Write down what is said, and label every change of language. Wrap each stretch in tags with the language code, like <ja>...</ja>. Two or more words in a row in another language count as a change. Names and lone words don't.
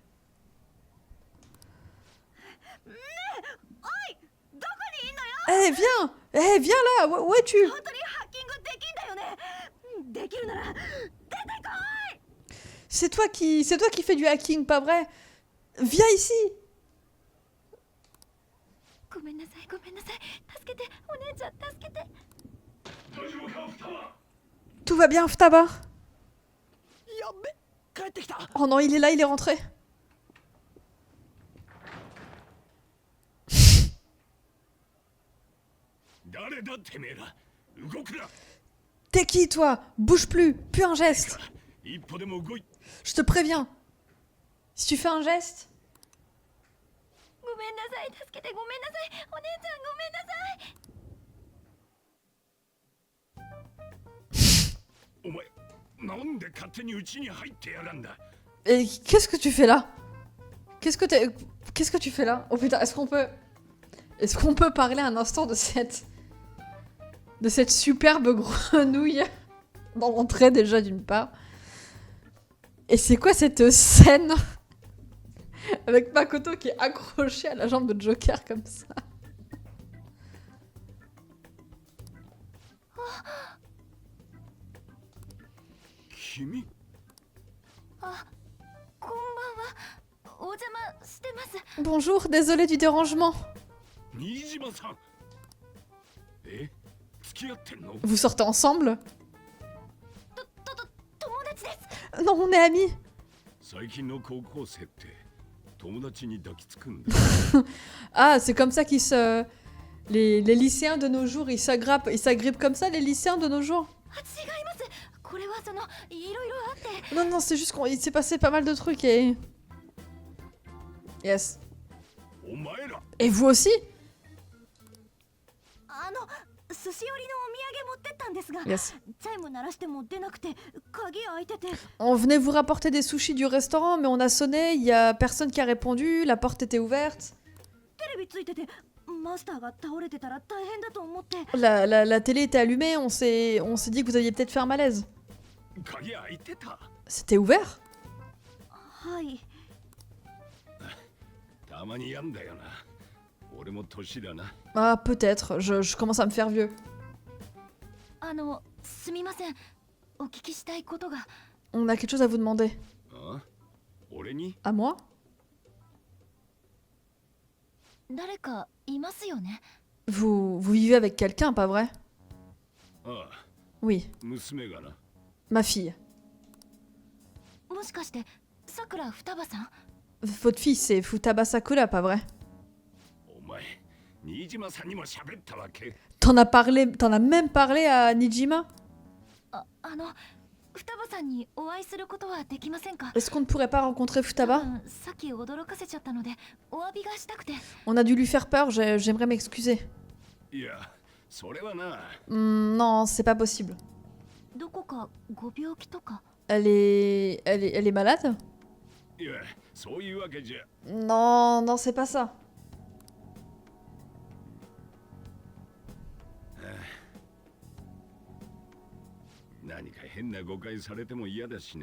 <fr>Eh, viens. Eh, viens là. Où es-tu? C'est toi qui fais du hacking, pas vrai? Viens ici.</fr> <ja>ごめんなさい、ごめんなさい。助けて、お姉ちゃん助けて。</ja> <fr>Tout va bien, Futaba?</fr> <ja>やっべ、帰ってきた。</ja> <fr>Oh non, il est là, il est rentré. T'es qui, toi? Bouge plus un geste. Je te préviens. Si tu fais un geste...</fr> <ja>ごめんなさい、助けて、ごめんなさい。お姉ちゃんごめんなさい。</ja> <fr>Et qu'est-ce que tu fais là? Qu'est-ce que tu fais là? Oh putain, est-ce qu'on peut parler un instant de cette superbe grenouille dans l'entrée déjà d'une part? Et c'est quoi cette scène avec Makoto qui est accroché à la jambe de Joker comme ça? Kimi?</fr> <ja>あ、こんばんは。お邪魔してます。</ja> <fr>Bonjour, désolé du dérangement. Nijima-san. Vous sortez ensemble?</fr> <ja>友達です。</ja> <fr>Non, on est amis. Ah, c'est comme ça qu'ils se... Les lycéens de nos jours, ils s'agrippent comme ça, les lycéens de nos jours.</fr> <ja>違います。これはそのいろいろあって。</ja> <fr>Non, non, c'est juste qu'il s'est passé pas mal de trucs et... Yes. Et vous aussi?</fr> <ja>寿司寄りのお土産持ってったんですが、 Yes. チャイム鳴らしても出なくて鍵開いてて。</ja> <fr>On venait vous rapporter des sushis du restaurant, mais on a sonné, il y a personne qui a répondu, la porte était ouverte.</fr> <ja>テレビついててマスターが倒れてたら大変だと思って。</ja> <fr>La télé était allumée, on s'est dit que vous alliez peut-être faire malaise. C'était ouvert?</fr> <ja>はい。たまにやんだよな。俺も年だな。</ja> <fr>Ah, peut-être. Je commence à me faire vieux.</fr> <ja>すみません。お聞きしたいことが。</ja> <fr>On a quelque chose à vous demander.</fr> <ja>あ、俺に？</ja> <fr>À moi?</fr> <ja>誰かいますよね。</ja> <fr>Vous vivez avec quelqu'un, pas vrai?</fr> <ja>ああ、</ja> <fr>Oui,</fr> <ja>娘がな。</ja> <fr>ma fille.</fr> <ja>もしかしてさくら双葉さん？</ja> <fr>Votre fille, c'est Futaba Sakura, pas vrai?</fr> <ja>お前、新島さんにも喋ったわけ？</ja> <fr>T'en as même parlé à Nijima?</fr> <ja>双葉さんにお会いすることはできませんか？</ja> <fr>Est-ce qu'on ne pourrait pas rencontrer Futaba?</fr> <ja>さっき驚かせちゃったのでお詫びがしたくて。</ja> <fr>On a dû lui faire peur, j'aimerais m'excuser.</fr> <ja>いや、それはな。</ja> <fr>Non, c'est pas possible.</fr> <ja>どこかご病気とか？</ja> <fr>Elle est malade?</fr> <ja>いや、そういうわけじゃ。</ja> <fr>Non, non, c'est pas ça.</fr> <ja>何か変な誤解されても嫌だしな。</ja>